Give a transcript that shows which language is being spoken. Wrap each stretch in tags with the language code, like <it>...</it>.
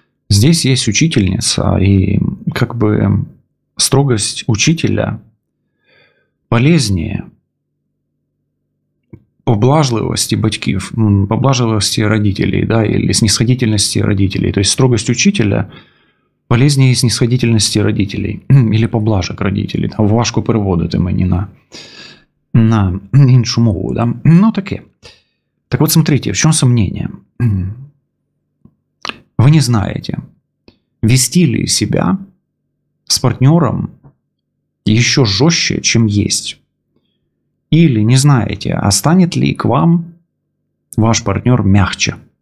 <ru>Здесь есть учительница, и как бы строгость учителя полезнее</ru> <uk>поблажливости батьків, поблажливости</uk> <ru>родителей, да, или снисходительности родителей. То есть строгость учителя полезнее снисходительности родителей или поблажок родителей.</ru> <uk>Важко переводити мені на іншу мову. Да? Ну, таке.</uk> <ru>Так вот, смотрите, в чем сомнение? Вы не знаете, вести ли себя с партнером еще жестче, чем есть. Или не знаете, а станет ли к вам ваш партнер мягче.</ru>